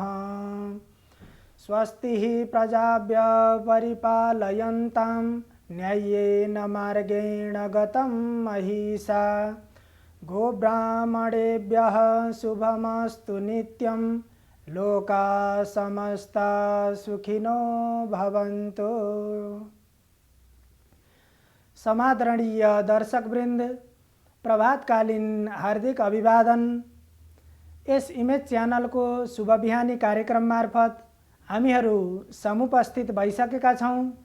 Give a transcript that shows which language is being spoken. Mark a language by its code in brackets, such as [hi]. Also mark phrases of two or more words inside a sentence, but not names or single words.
[sa] स्वस्ति प्रजाभ्य परिपालयन्तां न्याय्येन मार्गेण गतं महिषा गोब्राह्मणेभ्यः शुभमस्तु नित्यं लोका समस्ता सुखिनो भवन्तु। [ne] समादरणीय दर्शकवृन्द, प्रभातकालीन हार्दिक अभिवादन। यस इमेज च्यानलको शुभ बिहानी कार्यक्रम मार्फत हामीहरू समुपस्थित भइसकेका छौँ।